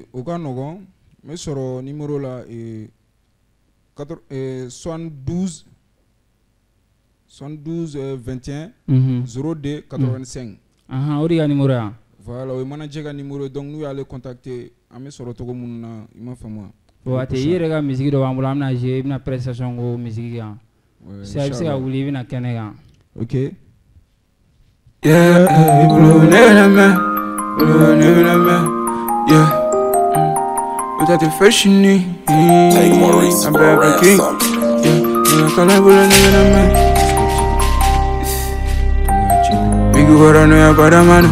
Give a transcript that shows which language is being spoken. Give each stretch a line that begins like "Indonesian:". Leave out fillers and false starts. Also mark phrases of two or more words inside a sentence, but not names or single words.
Bambara: O ka nɔgɔn n bɛ sɔrɔ numéro la 72 21 02 85. O de ka numéro yan. Voilà o ye manager ka numéro ye donc n'u y'ale contacter an bɛ sɔrɔ cogo minnu na i m'a faamu wa. Waati i yɛrɛ ka musique dɔ b'an bolo an bɛna jouer i bɛna prestation ko musique kan. Si a bɛ se ka wuli i bɛna kɛnɛ kan. Ok.
English: Yeah, without the fresh in me, I'm back king. Yeah, I'm big what I know about a man.